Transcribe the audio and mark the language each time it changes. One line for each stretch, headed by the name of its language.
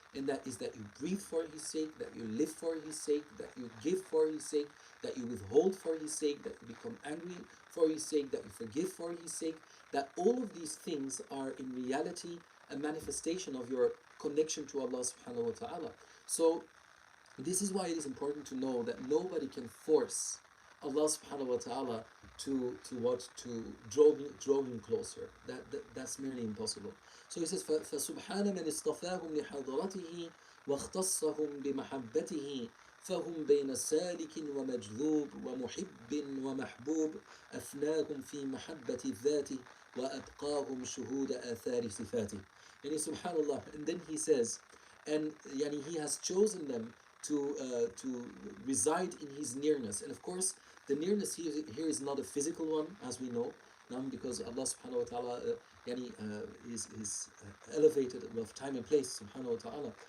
English: And that is that you breathe for His sake, that you live for His sake, that you give for His sake, that you withhold for His sake, that you become angry for His sake, that you forgive for His sake. That all of these things are in reality a manifestation of your connection to Allah subhanahu wa ta'ala. So this is why it is important to know that nobody can force Allah subhanahu wa ta'ala to draw him closer. That's merely impossible. So he says
Arabic: فَسُبْحَانَ مَنِ اصْطَفَاهُمْ لِحَضْرَتِهِ وَاخْتَصَّهُمْ بِمَحَبَّتِهِ فهم بين سالك ومجذوب ومحب ومحبوب أفناهم في محبة الذات وأبقاهم شهود آثار صفاته.
English: Yani subhanallah, and then he says, and yani he has chosen them to reside in his nearness. And of course, the nearness here is not a physical one, as we know, because Allah subhanahu wa ta'ala is elevated above time and place, subhanahu wa ta'ala.